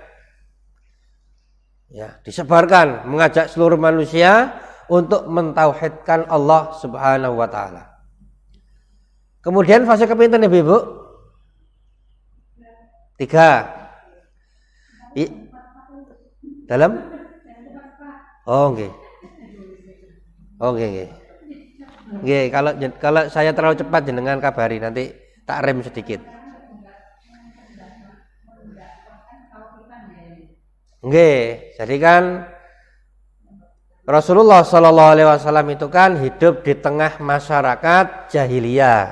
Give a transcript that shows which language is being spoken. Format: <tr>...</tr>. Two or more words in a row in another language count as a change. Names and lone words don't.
<id>Ya, disebarkan, mengajak seluruh manusia untuk mentauhidkan Allah</id> <ar>سبحانه وتعالى.</ar> <id>Kemudian fase kepinten Ibu? 3. Dalam?</id> <jv>Oh, nggih. Oh, nggih. Nggih,</jv> <id>kalau saya terlalu cepat jenengan kabari, nanti</id> <jv>tak rem</jv> <id>sedikit. Nggih, jadi kan Rasulullah</id> <ar>صلى الله عليه وسلم</ar> <id>itu kan hidup di tengah masyarakat jahiliyah.</id>